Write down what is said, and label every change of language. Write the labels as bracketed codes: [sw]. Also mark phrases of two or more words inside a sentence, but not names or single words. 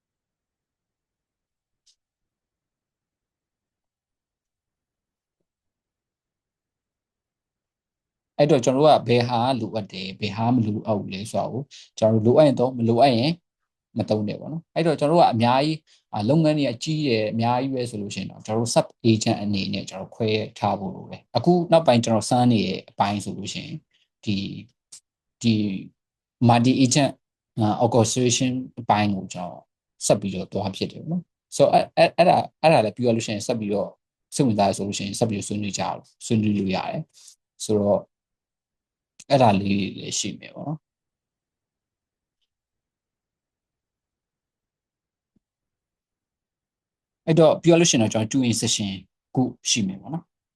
[my] အဲ့တော့ကျွန်တော်တို့ကဘယ်ဟာလိုအပ်တယ်ဘယ်ဟာမလိုအပ်ဘူးလဲဆိုတော့ကျွန်တော်တို့လိုအပ်ရင်တော့မလိုအပ်ရင်မသုံးတယ်ပေါ့ နော်အဲ့တော့ကျွန်တော်တို့ကအများကြီးလုပ်ငန်းတွေအကြီးတယ်အများကြီးပဲဆိုလို့ရှိရင်တော့ကျွန်တော်တို့ [en] sub agent [my] အနေနဲ့ကျွန်တော်ခွဲထားဖို့လိုတယ်အခုနောက်ပိုင်းကျွန်တော်စမ်းနေတဲ့အပိုင်းဆိုလို့ရှိရင်ဒီ [en] multi agent orchestration [my] အပိုင်းကိုကျွန်တော်ဆက်ပြီးတော့သွားဖြစ်တယ်ပေါ့နော်ဆိုတော့အဲ့ဒါလည်းပြီးရလို့ရှိရင်ဆက်ပြီးတော့စိတ်ဝင်စားရဆိုလို့ရှိရင်ဆက်ပြီးတော့ဆွေးနွေးလို့ရတယ်ဆိုတော့အဲ့ဒါလေးလည်းရှိမယ်ပေါ့နော် အဲ့တော့ပြောလို့ရှိရင်တော့ကျွန်တော် 2 [en] in session [my] ခုရှိမယ်ပေါ့နော်